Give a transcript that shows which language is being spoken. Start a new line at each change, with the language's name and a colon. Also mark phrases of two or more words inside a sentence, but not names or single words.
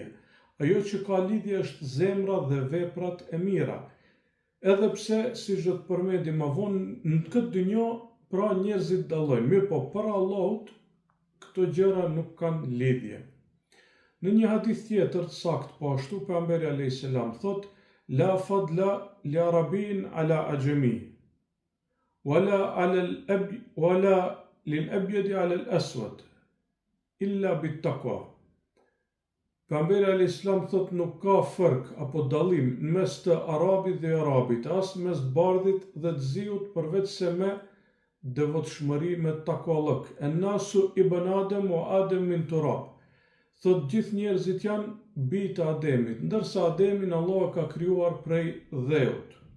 Albanian: Ajo që ka lidhje është zemra dhe veprat e mira. Edhe pse, siç do të përmendim më vonë, në këtë dunjë, pra njerëzit dallojnë, mirë po para Allahut, këto gjëra nuk kanë lidhje. Në një hadith tjetër të saktë po ashtu, pejgamberi
Arabic: عليه السلام
Albanian: thot,
Arabic: لا فضل لعربي على أعجمي ولا للأبيض على الأسود إلا بالتقوى.
Albanian: Pejgamberi
Arabic: عليه السلام
Albanian: thot, nuk ka fërk apo dallim në mes të arabit dhe arabit, as mes bardhit dhe të ziut, përveç se me devotshmëri, me takuallëk.
Arabic: الناس ابن آدم وآدم من تراب.
Albanian: Thot, gjithë njerëzit janë bijtë e Ademit, ndërsa Ademin Allah ka krijuar prej dheut.